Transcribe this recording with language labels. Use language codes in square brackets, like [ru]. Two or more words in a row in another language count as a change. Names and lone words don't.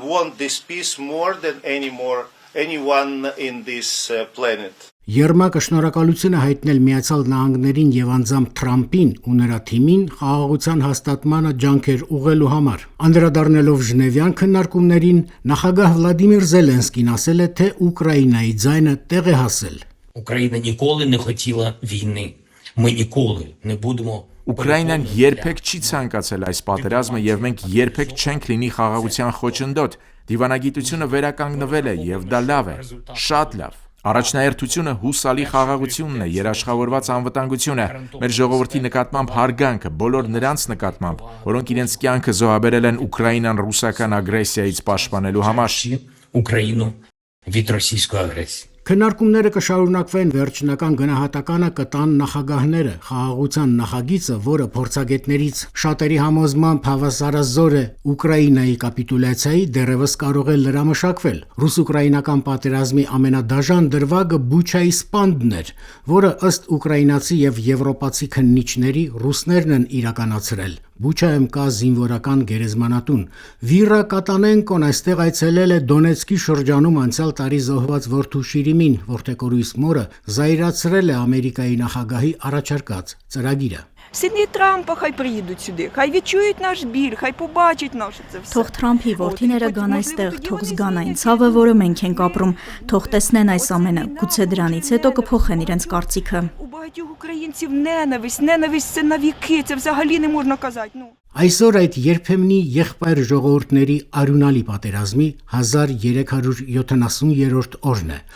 [hy] Երմակը շնորհակալություն է հայտնել Միացյալ Նահանգներին եւ անձամբ Թրամփին ու նրա թիմին խաղաղության հաստատմանը ջանքեր ուղղելու համար։ Անդրադառնալով ժնևյան քննարկումներին, նախագահ Վլադիմիր Զելենսկին ասել է, թե Ուկրաինայի ձայնը տեղ է հասել։ [uk] Ուկրաինա նіколи не хотіла війни. Ми ніколи не будемо [hy] Ուկրաինան երբեք չի ցանկացել այս պատերազմը եւ մենք երբեք չենք լինի խաղաղության խոչընդոտ։ Դիվանագիտությունը վերականգնվել է եւ դա լավ է, շատ լավ։ Առաջնահերթությունը հուսալի խաղաղությունն է, երաշխավորված անվտանգությունը, մեր ժողովրդի նկատմամբ հարգանքը, բոլոր նրանց նկատմամբ, որոնք իրենց կյանքը զոհաբերել են Ուկրաինան ռուսական ագրեսիայից պաշտպանելու համար։ [uk] Україну від російської агресії. [hy] Քննարկումները կշարունակվեն, վերջնական գնահատականը կտան նախագահները։ Խաղաղության նախագիծը, որը փորձագետներից շատերի համոզմամբ հավասարազոր է Ուկրաինայի կապիտուլյացիայի, դեռևս կարող է լրամշակվել։ Ռուս-ուկրաինական պատերազմի ամենադաժան դրվագը Բուչայի սպանդն էր, որը ըստ ուկրաինացի եւ եվրոպացի քննիչների ռուսներն են իրականացրել։ Բուչայում կա զինվորական գերեզմանատուն։ Վիրա Կատանենկոն այստեղ այցելել է Դոնեցկի շրջանում անցյալ տարի զոհված որդու Շիրիմին, որտեղորույս մորը զայրացրել է Ամերիկայի նախագահի առաջարկած ծրագիրը։ [uk] Сини Трампа хай приїдуть сюди, хай відчують наш біль, хай побачать наше це все. [hy] Թող Թրամփի որդիները գան այստեղ, թող զգան այն ցավը, որը մենք ենք ապրում, թող տեսնեն այս ամենը, գուցե դրանից հետո կփոխեն իրենց կարծիքը։ [uk] У багатьох українців ненависть це навіки, це взагалі не можна казати. [hy] Այսօր այդ երբեմնի եղբայր ժողովուրդների արյունալի պատերազմի 1370-րդ օրն է։